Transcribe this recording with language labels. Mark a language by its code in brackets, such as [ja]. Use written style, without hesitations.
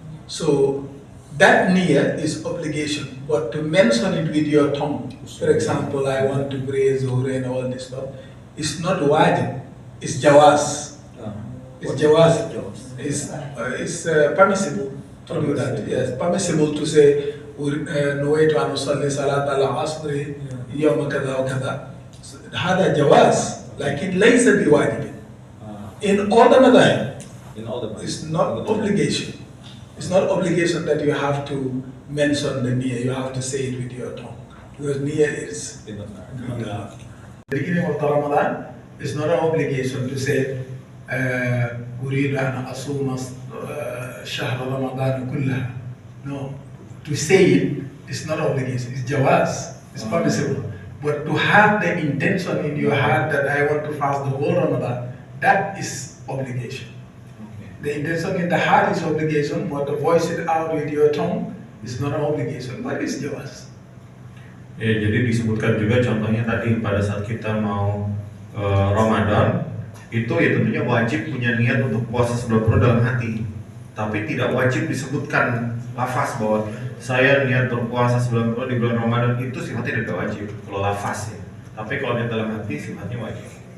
[en] So that niyyah is obligation, but to mention it with your tongue, for example, I want to pray Zuhr and all this stuff, it's not wajib, it's jawaz. It's jawaz. It's permissible to do that. Yes, permissible to say, [ar] نويت أن أصلي صلاة العصر يوم كذا وكذا. هذا جواز لكن ليس بواجب. [en] In all the madhahib, it's not obligation. It's not obligation that you have to mention the niyyah. You have to say it with your tongue, because niyyah is the beginning of the Ramadan. It's not an obligation to say [ar] أريد أن أصوم شهر رمضان كله. [en] No, to say it is not obligation, it's jawaz, it's permissible. But to have the intention in your heart that I want to fast the whole Ramadan, that is obligation. The intention in the heart is obligation, but to voice it out with your tongue is not an obligation, but it's jawaz. [id] Ya, jadi disebutkan juga contohnya tadi pada saat kita mau Ramadan itu ya tentunya wajib punya niat untuk puasa 90 dalam hati, tapi tidak wajib disebutkan lafaz bahwa saya niat berpuasa 90 di bulan Ramadan, itu sifatnya tidak wajib kalau lafaz ya, tapi kalau di dalam hati sifatnya wajib.